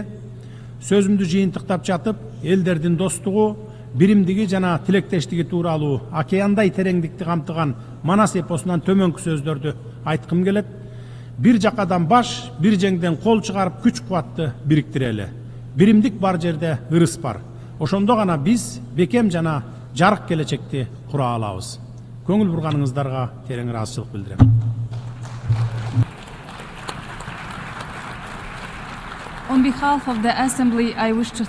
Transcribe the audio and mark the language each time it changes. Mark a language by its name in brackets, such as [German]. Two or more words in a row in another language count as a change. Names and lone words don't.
[Kyrgyz] Сөзүмдү жыйынтыктап жатып, элдердин достугу, биримдиги жана тилектештиги тууралуу океандай тереңдикти камтыган Манас эпосунан төмөнкү сөздөрдү айткым келет. Бир жакадан баш, бир жеңден кол чыгарып күч кубатты бириктирели. Биримдик бар жерде ырыс бар. Ошондо гана биз бекем жана жарык келечекти кура алабыз. Көңүл бурганыңыздарга терең ыраазычылык билдирем. [English] On behalf of the Assembly, I wish to